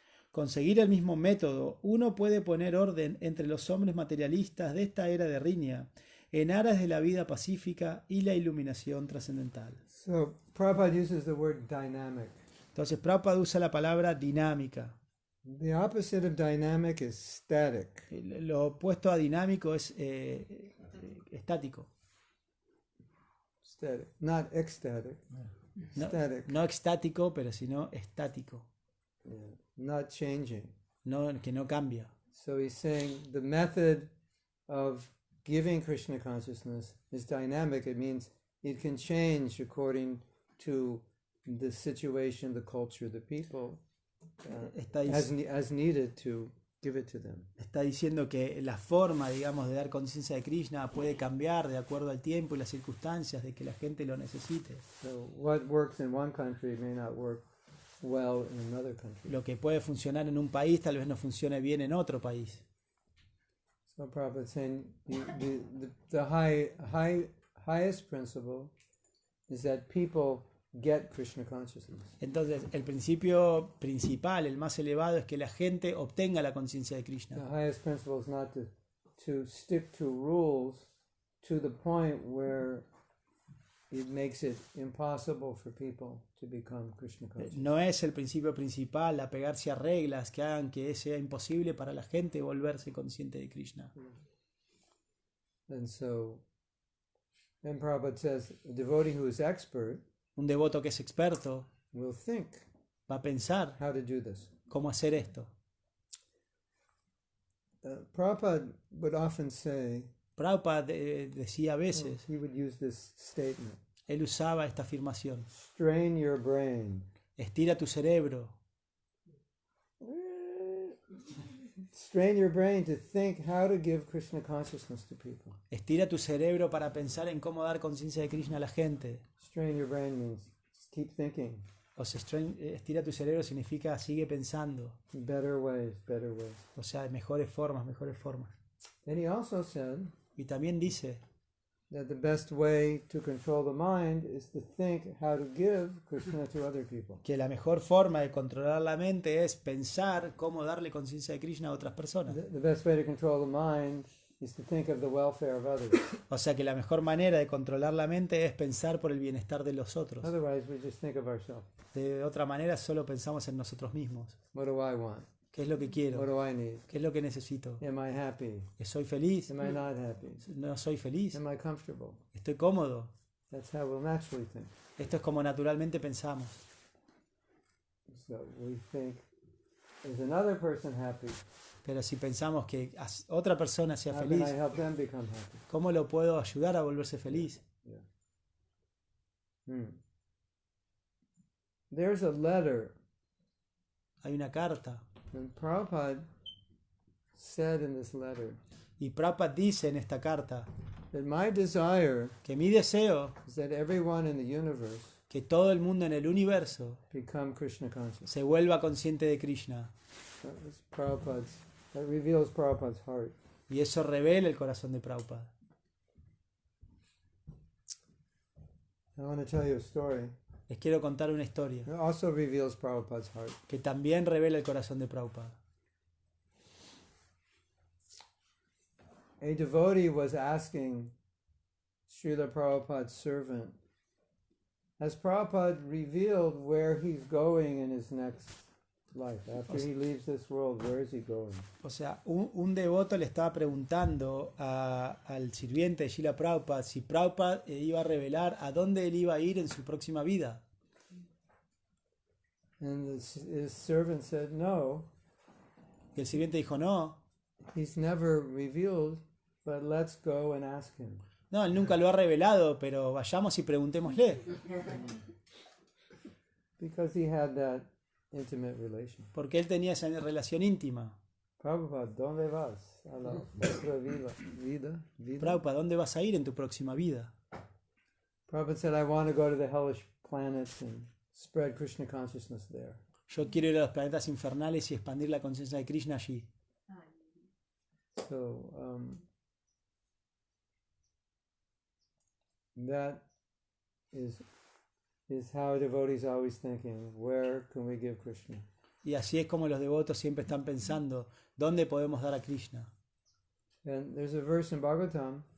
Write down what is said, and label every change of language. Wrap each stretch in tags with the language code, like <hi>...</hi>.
<es>Con seguir el mismo método, uno puede poner orden entre los hombres materialistas de esta era de riña en aras de la vida pacífica y la iluminación trascendental.</es> <en>So Prabhupada uses the word dynamic.</en> <es>Entonces Prabhupada usa la palabra dinámica.</es> <en>The opposite of dynamic is static.</en> <es>Lo opuesto a dinámico es estático.</es> <en>Static, not ecstatic.</en> <es>No,</es> <en>Static.</en> <es>no extático, pero sino estático.</es> <en>Yeah. Not changing.</en> <es>No, que no cambia.</es> <en>So he's saying the method of giving Krishna consciousness is dynamic. It means it can change according to the situation, the culture, the people,</en> <es>Está,</es> <en>as needed to give it to them.</en> <es>está diciendo que la forma, digamos, de dar conciencia de Krishna puede cambiar de acuerdo al tiempo y las circunstancias de que la gente lo necesite.</es> <en>So what works in one country may not work well in another country.</en> <es>Lo que puede funcionar en un país tal vez no funcione bien en otro país.</es> <en>So Prabhupada is saying the highest principle is that people get Krishna consciousness.</en> <es>Entonces, el principio principal, el más elevado, es que la gente obtenga la conciencia de</es> <en>The</en> <es>Krishna.</es> <en>highest principle is not to stick to rules to the point where it makes it impossible for people to become Krishna conscious.</en> <es>No es el principio principal apegarse a reglas que hagan que sea imposible para la gente volverse consciente de Krishna.</es> <en>And so, then Prabhupada says, a devotee who is expert</en> <es>Un devoto que es experto</es> <en>will think</en> <es>va a pensar</es> <en>how to do this.</en> <es>cómo hacer esto.</es> <en>Prabhupada would often say</en> <es>Prabhupada decía a veces,</es> <en>he would use this statement.</en> <es>él usaba esta afirmación:</es> <en>Strain your brain.</en> <es>estira tu cerebro,</es> <en>Strain your brain to think how to give Krishna consciousness to people.</en> <es>estira tu cerebro para pensar en cómo dar conciencia de Krishna a la gente.</es> <en>Strain your brain means just keep thinking.</en> <es>O sea, estira tu cerebro significa sigue pensando.</es> <en>Better ways, better ways.</en> <es>O sea, mejores formas, mejores formas.</es> <en>And he also said</en> <es>Y también dice</es> <en>that the best way to control the mind is to think how to give Krishna to other people.</en> <es>que la mejor forma de controlar la mente es pensar cómo darle conciencia de Krishna a otras personas.</es> <en>The best way to control the mind is to think of the welfare of others.</en> <es>O sea que la mejor manera de controlar la mente es pensar por el bienestar de los otros.</es> <en>Otherwise, we just think of ourselves.</en> <es>De otra manera solo pensamos en nosotros mismos.</es> <en>What do I want?</en> <es>¿Qué es lo que</es> <en>What</en> <es>quiero?</es> <en>do I need?</en> <es>¿Qué es lo que necesito?</es> <en>Am I happy?</en> <es>¿Soy feliz?</es> <en>Am I not happy?</en> <es>¿No soy feliz?</es> <en>Am I comfortable?</en> <es>¿Estoy cómodo?</es> <en>That's how we'll naturally think.</en> <es>Esto es como naturalmente pensamos.</es> <en>So we think, is another person happy?</en> <es>Pero si pensamos que otra persona sea</es> <en>How can</en> <es>feliz,</es> <en>I help them become happy?</en> <es>¿cómo lo puedo ayudar a volverse feliz?</es> <en>There's a letter,</en> <es>Hay una carta.</es> <en>and Prabhupada said in this letter</en> <es>Y Prabhupada dice en esta carta</es> <en>that my desire</en> <es>que mi deseo</es> <en>is that everyone in the universe</en> <es>que todo el mundo en el universo</es> <en>become Krishna conscious.</en> <es>se vuelva consciente de Krishna.</es> <en>That reveals Prabhupada's heart.</en> <es>Y eso revela el corazón de Prabhupada.</es> <en>I want to tell you a story.</en> <es>Les quiero contar una historia</es> <en>It also reveals Prabhupada's heart.</en> <es>que también revela el corazón de Prabhupada.</es> <en>A devotee was asking Srila Prabhupada's servant, has Prabhupada revealed where he's going in his next life? After he leaves this world, where is he going?</en> <es>O sea, un devoto le estaba preguntando al sirviente de Srila Prabhupada si Prabhupada iba a revelar a dónde él iba a ir en su próxima vida.</es> <en>And his servant said, no,</en> <es>Y el sirviente dijo, no,</es> <en>he's never revealed, but let's go and ask him.</en> <es>no, él nunca lo ha revelado, pero vayamos y preguntémosle.</es> <en>Because he had that intimate relation.</en> <es>Porque él tenía esa relación íntima. Prabhupada, ¿dónde vas? A la otra vida. Prabhupada, ¿dónde vas a ir en tu próxima vida?</es> <en>Prabhupada said, I want to go to the hellish planets and spread Krishna consciousness there.</en> <es>Yo quiero ir a los planetas infernales y expandir la conciencia de Krishna allí.</es> <en>So, that is how devotees are always thinking, where can we give Krishna?</en> <es>Y así es como los devotos siempre están pensando, ¿dónde podemos dar a Krishna?</es> <en>And there's a verse in Bhagavatam</en>